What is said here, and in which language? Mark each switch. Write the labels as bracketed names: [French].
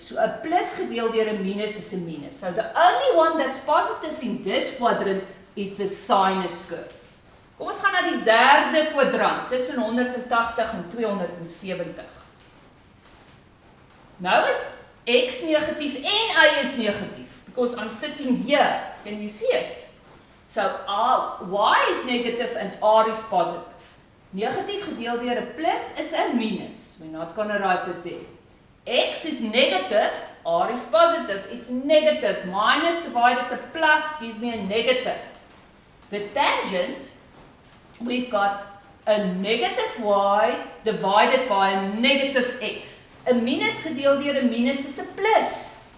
[Afrikaans] So, a plus gedeel deur 'n minus is 'n minus. [English] So, the only one that's positive in this quadrant is the sinus curve. [Afrikaans] Kom ons gaan na die derde kwadrant, tussen 180 en 270. Nou is x negatief en y is negatief, [English] because I'm sitting here. Can you see it? So y is negative and r is positive. [Afrikaans] Negatief gedeeld deur 'n plus is 'n minus. [English] We're not going to write it there. X is negative, r is positive. It's negative. Minus divided to plus gives me a negative. The tangent, we've got a negative y divided by a negative x. [Afrikaans] 'n minus gedeeld deur 'n minus is 'n plus.